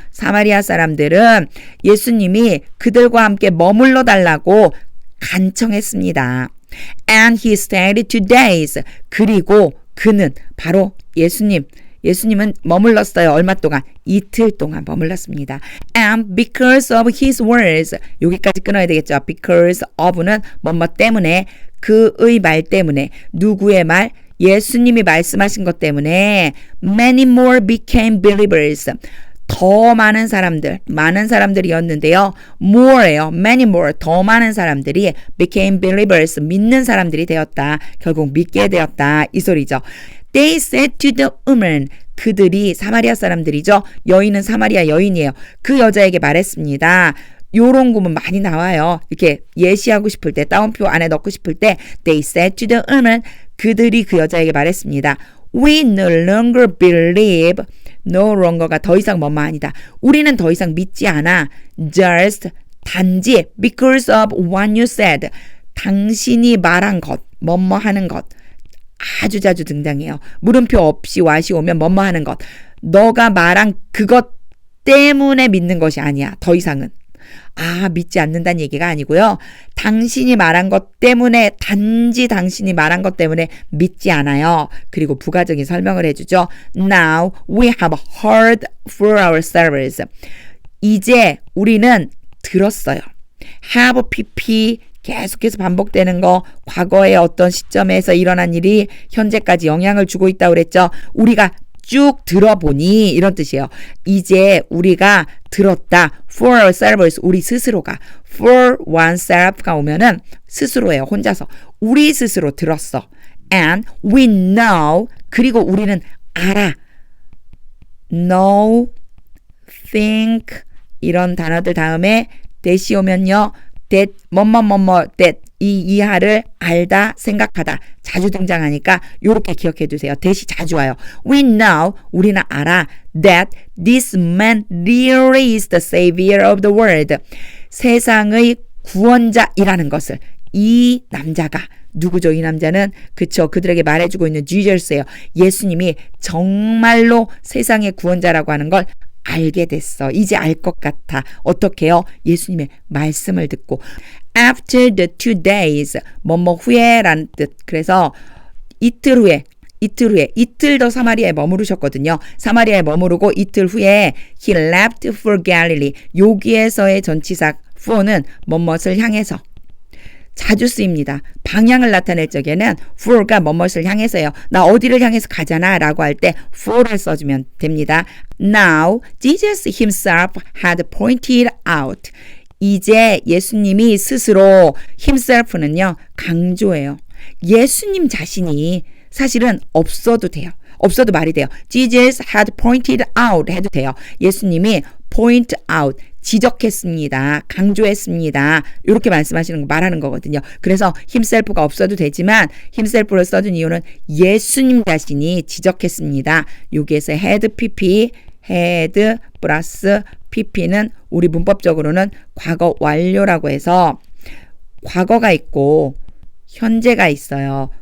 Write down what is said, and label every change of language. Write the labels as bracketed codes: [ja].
[ko] 사마리아 사람들은 예수님이 그들과 함께 머물러 달라고 간청했습니다. [en] And he stayed 2 days. [ko] 그리고 그는 바로 예수님은 머물렀어요. 얼마 동안? 이틀 동안 머물렀습니다. [en] And because of his words. [ko] 여기까지 끊어야 되겠죠. Because of는 뭐뭐 때문에, 그의 말 때문에. 누구의 말? 예수님이 말씀하신 것 때문에 [en] many more became believers. [ko] 더 많은 사람들이었는데요. more예요. many more, 더 많은 사람들이 became believers, 믿는 사람들이 되었다. 결국 믿게 되었다. 이 소리죠. [en] They said to the woman, [ko] 그들이 사마리아 사람들이죠. 여인은 사마리아 여인이에요. 그 여자에게 말했습니다. 요런 구문 많이 나와요. 이렇게 예시하고 싶을 때, 따옴표 안에 넣고 싶을 때 [en] They said to the woman, [ko] 그들이 그 여자에게 말했습니다. [en] We no longer believe. [ko] No longer가 더 이상 뭐뭐 아니다. 우리는 더 이상 믿지 않아. [en] Just, [ko] 단지 [en] because of what you said. [ko] 당신이 말한 것, 뭐뭐 하는 것. 아주 자주 등장해요. 물음표 없이 what이 오면 뭐뭐 하는 것. 너가 말한 그것 때문에 믿는 것이 아니야. 더 이상은. 믿지 않는다는 얘기가 아니고요. 당신이 말한 것 때문에, 단지 당신이 말한 것 때문에 믿지 않아요. 그리고 부가적인 설명을 해주죠. [en] Now we have heard for ourselves. [ko] 이제 우리는 들었어요. have pp 계속해서 반복되는 거, 과거의 어떤 시점에서 일어난 일이 현재까지 영향을 주고 있다고 그랬죠. 우리가 쭉 들어보니 이런 뜻이에요. 이제 우리가 들었다. For ourselves, 우리 스스로가. For oneself가 오면은 스스로예요. 혼자서. 우리 스스로 들었어. [en] And we know, [ko] 그리고 우리는 알아. know, think 이런 단어들 다음에 that이 오면요. that that 이 이하를 알다, 생각하다 자주 등장하니까 이렇게 기억해 두세요. that이 자주 와요. [en] We know, [ko] 우리는 알아 [en] that this man really is the savior of the world. [ko] 세상의 구원자이라는 것을 이 남자가 누구죠? 이 남자는 그쵸 그들에게 말해주고 있는 Jesus예요. 예수님이 정말로 세상의 구원자라고 하는 걸 알게 됐어. 이제 알 것 같아. 어떻게요? 예수님의 말씀을 듣고 [en] After the 2 days [ko] 뭐뭐 후에라는 뜻. 그래서 이틀 후에 이틀 더 사마리아에 머무르셨거든요. 사마리아에 머무르고 이틀 후에 [en] He left for Galilee. [ko] 여기에서의 전치사 for는 뭐뭇을 향해서 자주 쓰입니다. 방향을 나타낼 적에는 for가 뭐뭇을 향해서요. 나 어디를 향해서 가잖아 라고 할 때 for를 써주면 됩니다. [en] Now Jesus himself had pointed out. [ko] 이제 예수님이 스스로 himself는요. 강조해요. 예수님 자신이 사실은 없어도 돼요. 없어도 말이 돼요. Jesus had pointed out 해도 돼요. 예수님이 point out 지적했습니다. 강조했습니다. 이렇게 말하는 거거든요. 그래서 himself가 없어도 되지만 himself를 써준 이유는 예수님 자신이 지적했습니다. 여기에서 had pp, had 플러스 pp는 우리 문법적으로는 과거 완료라고 해서 과거가 있고 현재가 있어요.